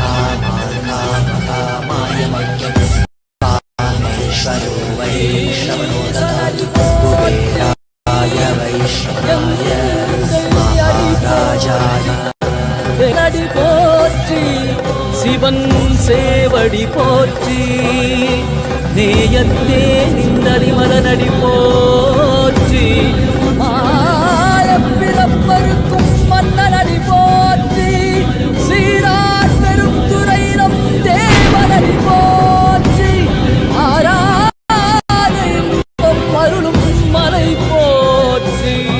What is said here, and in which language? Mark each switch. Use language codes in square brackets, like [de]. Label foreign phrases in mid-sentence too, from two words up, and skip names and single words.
[sa] कामाय मह्यं कामेश्वरो वै श्रवणो ददातु कुबेराय वै श्रवणाय महाराजाय [ta] வெடி போற்றி சிவன் சேவடி போற்றி நேயத்தே நின்றடி மலனடி போற்றி ஆயப்பிறப்பருக்கும் மன்னனடி போற்றி சீரார் பெரும் துறையிடம் தேவனடி போற்றி ஆராதம் அருளும் மலை போற்றி